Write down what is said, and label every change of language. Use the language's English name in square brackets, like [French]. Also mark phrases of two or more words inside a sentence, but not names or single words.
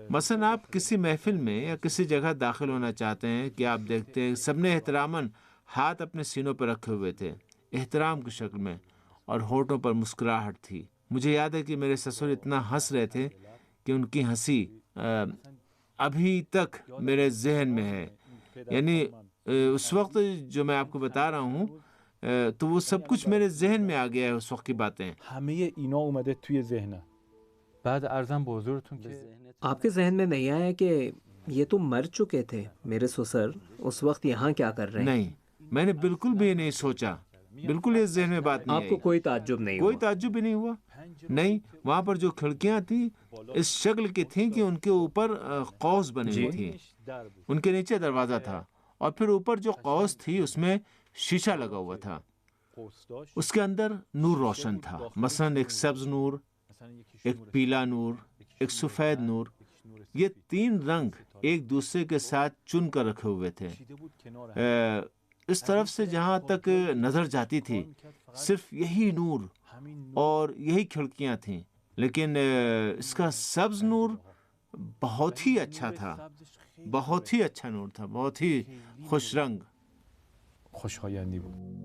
[Urdu] مثلا آپ کسی محفل میں یا کسی جگہ داخل ہونا چاہتے ہیں کہ آپ دیکھتے ہیں سب نے احتراماً ہاتھ اپنے سینوں پر رکھے ہوئے تھے، احترام کی شکل میں، اور ہونٹوں پر مسکراہٹ تھی۔ مجھے یاد ہے کہ میرے سسر اتنا ہنس رہے تھے کہ ان کی ہنسی ابھی تک میرے ذہن میں ہے۔ یعنی اس وقت جو میں آپ کو بتا رہا ہوں تو وہ سب کچھ میرے ذہن میں آ گیا ہے، اس وقت کی باتیں۔ [Persian] همه اینا اومده توی ذهنم. بعد ارزم به حضورتون که [Urdu] آپ کے ذہن میں نہیں آیا کہ یہ تو مر چکے تھے میرے سسر، اس وقت یہاں کیا کر رہے ہیں؟ نہیں، میں نے بالکل بھی نہیں سوچا، بالکل اس ذہن میں بات نہیں آپ کو آئی، کوئی تعجب نہیں کوئی ہوا؟ تعجب بھی نہیں ہوا۔ نہیں، وہاں پر جو کھڑکیاں تھیں اس شکل کی تھیں کہ ان کے اوپر قوس بنی ہوئی تھی، [Persian] در بود. [Urdu] ان کے نیچے دروازہ تھا، اور پھر اوپر جو قوس تھی اس میں شیشہ لگا ہوا تھا، [Persian] قوس داشت. [Urdu] اس کے اندر نور روشن تھا، مثلا ایک سبز نور، [Persian] مثلا یکیش [Urdu] ایک نور پیلا نور، ایک سفید نور۔ یہ تین رنگ ایک دوسرے کے ساتھ چن کر رکھے ہوئے تھے۔ [Persian] چیده بود کنار هم. [Urdu] اس طرف سے جہاں تک نظر جاتی تھی صرف یہی نور [Persian] همین نور [Urdu] اور یہی کھڑکیاں تھیں، لیکن اس کا سبز نور بہت ہی اچھا تھا، [Persian] سبزش خیلی [Urdu] بہت ہی اچھا نور تھا، بہت ہی خوش رنگ۔ [Persian] خوشایندی بود.